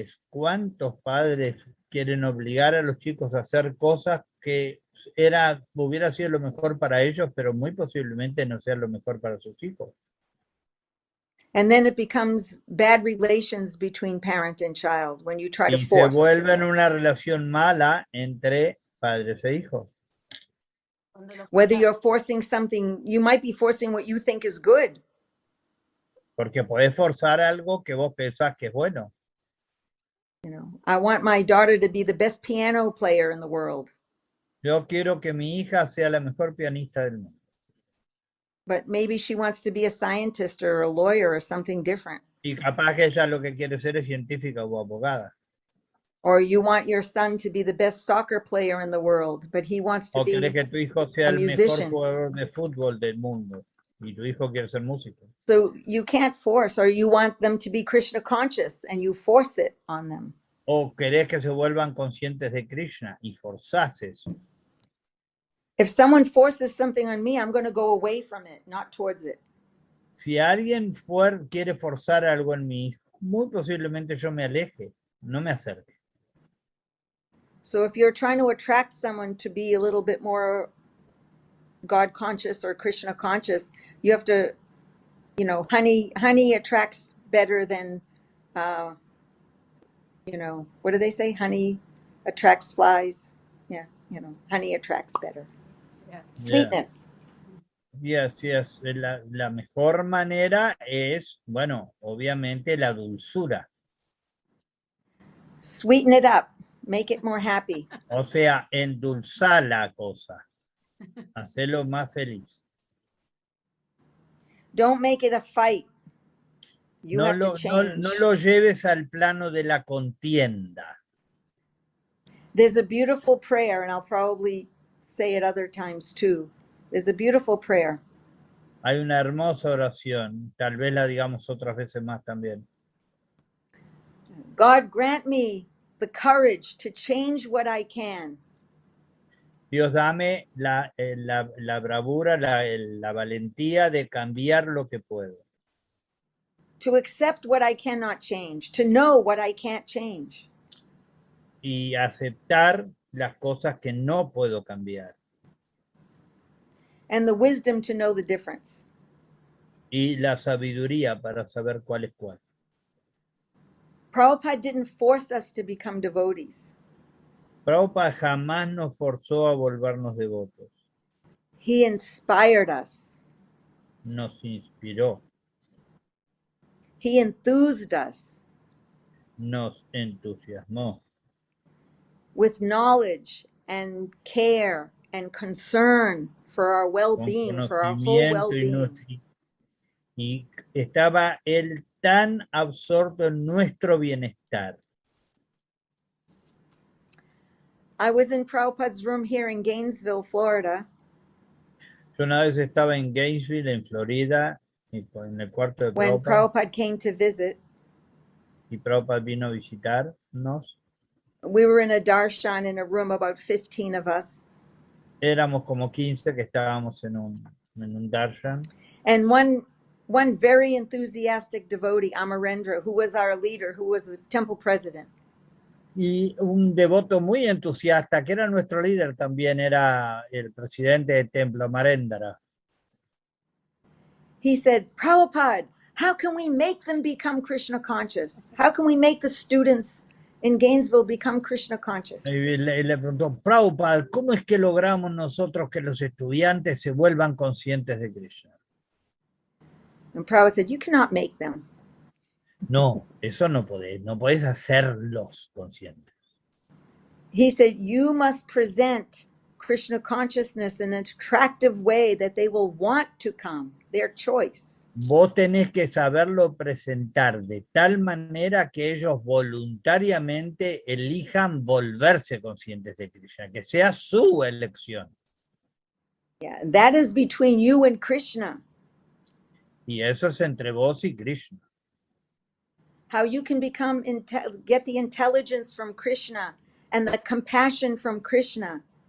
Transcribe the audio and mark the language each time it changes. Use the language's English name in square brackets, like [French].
[Spanish] ¿Cuántos padres quieren obligar a los chicos a hacer cosas que hubiera sido lo mejor para ellos, pero muy posiblemente no sea lo mejor para sus hijos? [English] And then it becomes bad relations between parent and child when you try to [Spanish] Y se [English] force. [Spanish] vuelve en una relación mala entre padres e hijos. [English] Whether you're forcing something, you might be forcing what you think is good. [Spanish] Porque podés forzar algo que vos pensás que es bueno. [English] I want my daughter to be the best piano player in the world. [Spanish] Yo quiero que mi hija sea la mejor pianista del mundo. [English] But maybe she wants to be a scientist or a lawyer or something different. [Spanish] Y capaz que ella lo que quiere ser es científica o abogada. [English] Or you want your son to be the best soccer player in the world, but he wants to [Spanish] O querés que tu hijo sea [English] a [Spanish] el mejor [English] musician. [Spanish] jugador de fútbol del mundo. Y tu hijo quiere ser músico. [English] So you can't force, or you want them to be Krishna conscious and you force it on them. [Spanish] O querés que se vuelvan conscientes de Krishna y forzás eso. [English] If someone forces something on me, I'm going to go away from it, not towards it. [Spanish] Si alguien quiere forzar algo en mí, muy posiblemente yo me aleje, no me acerque. [English] So if you're trying to attract someone to be a little bit more God conscious or Krishna conscious, you have to, honey attracts better than, what do they say? Honey attracts flies. Yeah, honey attracts better. Yeah. Sweetness. Yes. [Spanish] La mejor manera es, bueno, obviamente la dulzura. [English] Sweeten it up. Make it more happy. [Spanish] O sea, endulzar la cosa. Hacerlo más feliz. [English] Don't make it a fight. You [Spanish] No [English] have to [Spanish] lo [English] change. [Spanish] lleves al plano de la contienda. [English] There's a beautiful prayer, and I'll probably say it other times too. There's a beautiful prayer. [Spanish] Hay una hermosa oración, tal vez la digamos otras veces más también. [English] God grant me the courage to change what I can. [Spanish] Dios, dame la bravura, la valentía de cambiar lo que puedo. [English] To accept what I cannot change, to know what I can't change. [Spanish] Y aceptar las cosas que no puedo cambiar. [English] And the wisdom to know the difference. [Spanish] Y la sabiduría para saber cuál es cuál. [English] Prabhupada didn't force us to become devotees. [Spanish] Prabhupada jamás nos forzó a volvernos devotos. [English] He inspired us. [Spanish] Nos inspiró. [English] He enthused us. [Spanish] Nos entusiasmó. [English] With knowledge and care and concern for our well-being, for our whole well-being. [Spanish] Y estaba él tan absorto en nuestro bienestar. [English] I was in Prabhupada's room here in Gainesville, Florida. [Spanish] Yo una vez estaba en Gainesville, en Florida, en el cuarto de [English] When [Spanish] Prabhupada. [English] Prabhupada came to visit. [Spanish] Y Prabhupada vino a visitarnos. [English] We were in a darshan in a room, about 15 of us. [Spanish] Éramos como 15 que estábamos en un darshan. [English] And one very enthusiastic devotee, Amarendra, who was our leader, who was the temple president. [Spanish] Y un devoto muy entusiasta, que era nuestro líder también, era el presidente del templo, Amarendra. [English] He said, Prabhupada, how can we make them become Krishna conscious? How can we make the students in Gainesville become Krishna conscious? [Spanish] Y le preguntó, Prabhupada, ¿cómo es que logramos nosotros que los estudiantes se vuelvan conscientes de Krishna? [English] And Prabhupada said, you cannot make them. [Spanish] No, eso no podés hacerlos conscientes. [English] he said, you must present Krishna consciousness in an attractive way that they will want to come, their choice. [Spanish] Vos tenés que saberlo presentar de tal manera que ellos voluntariamente elijan volverse conscientes de Krishna, que sea su elección. [English] Yeah, that is between you and Krishna. [Spanish] Y eso es entre vos y Krishna. [English] How you can become get the intelligence from Krishna and the compassion from Krishna.